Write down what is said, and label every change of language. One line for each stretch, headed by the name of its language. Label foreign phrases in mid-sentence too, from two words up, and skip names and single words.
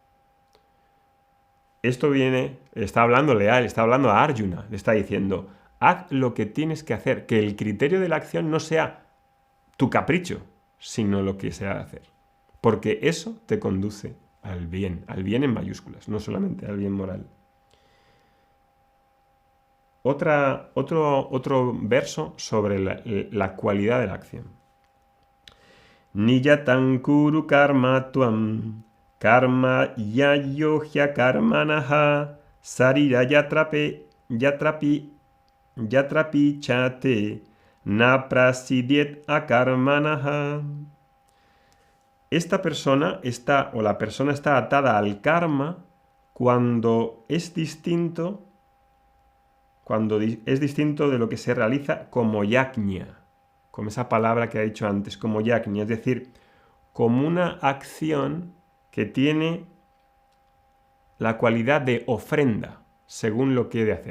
Spanish: Esto está hablando a Arjuna, le está diciendo, haz lo que tienes que hacer, que el criterio de la acción no sea tu capricho, sino lo que se ha de hacer. Porque eso te conduce al bien en mayúsculas, no solamente al bien moral. Otro verso sobre la cualidad de la acción.
Sanskrit: Niyatan kuru karma tuam karma yayogya karmanaha sarira yatrapi chate na prasidiet akarmanaha.
Spanish: Esta persona la persona está atada al karma cuando es distinto de lo que se realiza como yajna, como esa palabra que he dicho antes, como yajna, es decir, como una acción que tiene la cualidad de ofrenda, según lo que he de hacer.